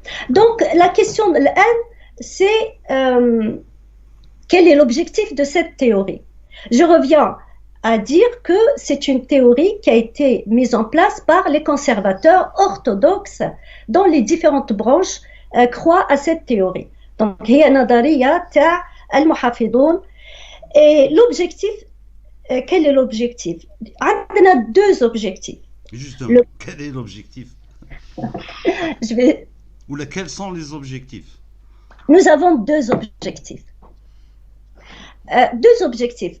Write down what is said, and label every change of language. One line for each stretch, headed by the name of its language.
French: Donc la question الآن c'est quel est l'objectif de cette théorie? Je reviens à dire que c'est une théorie qui a été mise en place par les conservateurs orthodoxes dont les différentes branches croient à cette théorie.
Arabic: Donc, هي نظرية تاع المحافظون.
French: Et l'objectif, quel est l'objectif? On a deux objectifs. Justement, quel est l'objectif? Ou quels sont les objectifs? Nous avons deux objectifs. Deux objectifs.